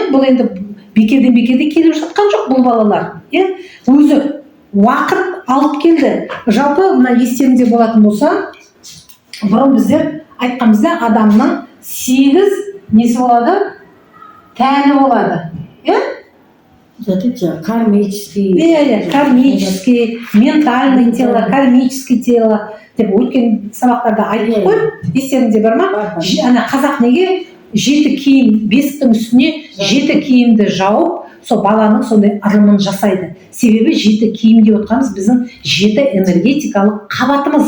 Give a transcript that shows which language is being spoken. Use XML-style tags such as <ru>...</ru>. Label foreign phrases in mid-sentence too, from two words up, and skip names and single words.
<kk>Бұл енді бекерден келіп жатқан жоқ бұл балалар. Өзі уақыт алып келді. Жалпы мына естеріңде болатын болса, бұрын біздер айтқанбызда адамның 8 несі болады? Тәні болады. Кармический.</kk> <ru>Кармический, ментальный тело, кармический тело</ru> <kk>деп өткен сабақтарда айтып қой. Естеріңде бар ма? Ана қазақ неге 7 киім, бесіктің үстіне 7 киімді жауып, сол баланың сондай ырымын жасайды. Себебі 7 киім деп отқанымыз біздің 7 энергетикалық қабатымыз.</kk>